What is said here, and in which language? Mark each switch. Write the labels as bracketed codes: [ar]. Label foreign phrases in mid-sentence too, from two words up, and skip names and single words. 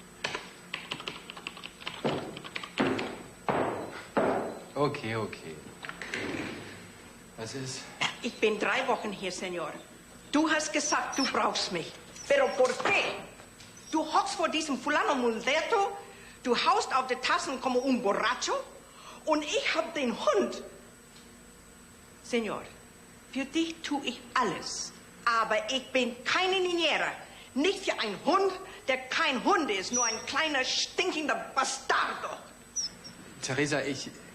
[en] Okay, okay. [de] Was ist? Ich bin 3 Wochen hier, Senor. Du hast gesagt, du brauchst mich. [es] Pero por qué? [de] Du hockst vor diesem Fulano Mulderto, du haust auf die Tassen [es] como un borracho [de] und ich hab den Hund. Senor, für dich tue ich alles. Aber ich bin keine Niñera. Nicht für einen Hund, der kein Hund ist, nur ein kleiner, stinkender Bastardo. Teresa, ich...